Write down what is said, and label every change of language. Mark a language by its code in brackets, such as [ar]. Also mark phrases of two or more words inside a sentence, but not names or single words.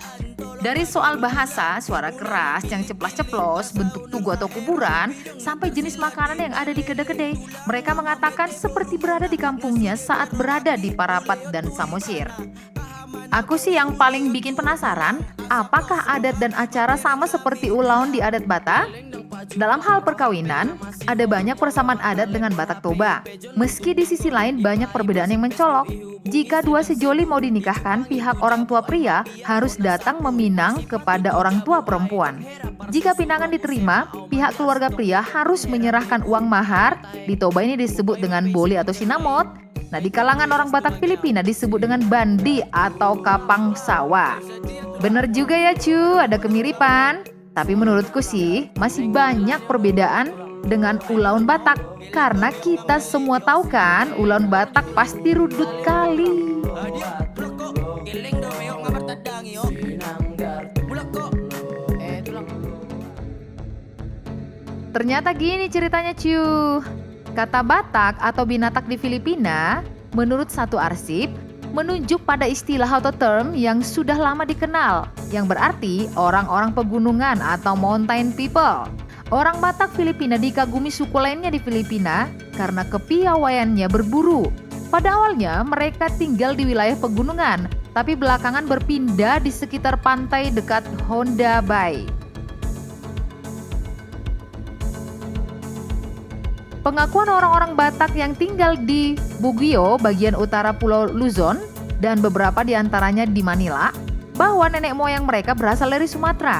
[id] Dari soal bahasa, suara keras yang ceplas-ceplos, bentuk tugu atau kuburan, sampai jenis makanan yang ada di kedai-kedai, mereka mengatakan seperti berada di kampungnya saat berada di Parapat dan Samosir. Aku sih yang paling bikin penasaran, apakah adat dan acara sama seperti ulaun di adat Batak? Dalam hal perkawinan, ada banyak persamaan adat dengan Batak Toba. Meski di sisi lain banyak perbedaan yang mencolok. Jika dua sejoli mau dinikahkan, pihak orang tua pria harus datang meminang kepada orang tua perempuan. Jika pinangan diterima, pihak keluarga pria harus menyerahkan uang mahar. Di Toba ini disebut dengan boli atau sinamot. Nah, di kalangan orang Batak Filipina disebut dengan bandi atau kapang sawa. Bener juga ya ada kemiripan. Tapi menurutku sih masih banyak perbedaan dengan ulaun Batak. Karena kita semua tahu kan ulaun Batak pasti rudut kali. Ternyata gini ceritanya Kata Batak atau Binatak di Filipina, menurut satu arsip, menunjuk pada istilah atau term yang sudah lama dikenal, yang berarti orang-orang pegunungan atau [en] mountain people. [id] Orang Batak Filipina dikagumi suku lainnya di Filipina karena kepiawaiannya berburu. Pada awalnya mereka tinggal di wilayah pegunungan, tapi belakangan berpindah di sekitar pantai dekat Honda Bay. Pengakuan orang-orang Batak yang tinggal di Bugio, bagian utara Pulau Luzon, dan beberapa di antaranya di Manila, bahwa nenek moyang mereka berasal dari Sumatera.